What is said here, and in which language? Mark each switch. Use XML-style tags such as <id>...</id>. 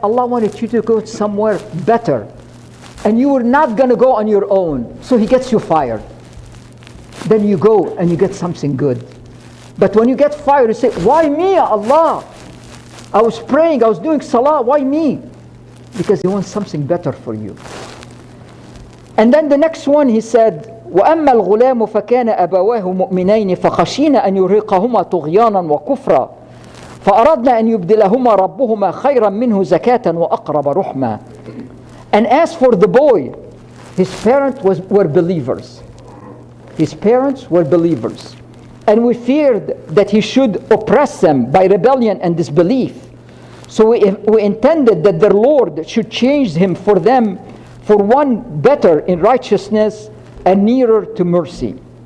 <en>Allah wanted you to go somewhere better. And you were not going to go on your own. So He gets you fired. Then you go and you get something good. But when you get fired, you say, why me, Allah? I was praying, I was doing salah, why me? Because He wants something better for you. And then the next one, He said,</en> <ar>وَأَمَّا الْغُلَامُ فَكَانَ أَبَوَاهُ مُؤْمِنَيْنِ فَخَشِينَ أَنْ يُرْهِقَهُمَا طُغْيَانًا وَكُفْرًا فَأَرَدْنَا أَنْ يُبْدِلَهُمَا رَبُّهُمَا خَيْرًا مِنْهُ زَكَاةً وَأَقْرَبَ رُحْمًا.</ar> <en>And as for the boy, his parents were believers. His parents were believers. And we feared that he should oppress them by rebellion and disbelief. So we intended that their Lord should change him for them for one better in righteousness and nearer to mercy.</en>